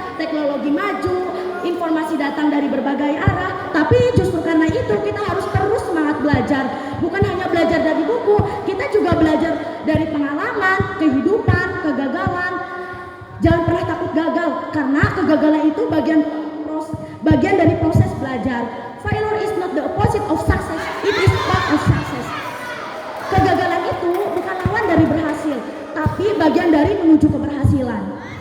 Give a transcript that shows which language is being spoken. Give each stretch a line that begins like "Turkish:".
Indonesian: Teknologi maju, informasi datang dari berbagai arah, tapi justru karena itu kita harus terus semangat belajar. Bukan hanya belajar dari buku, kita juga belajar dari pengalaman, kehidupan, kegagalan. Jangan pernah takut gagal, karena kegagalan itu bagian dari proses belajar.
English: Failure is not the opposite of success, it is part of success.
Indonesian: Kegagalan itu bukan lawan dari berhasil, tapi bagian dari menuju keberhasilan.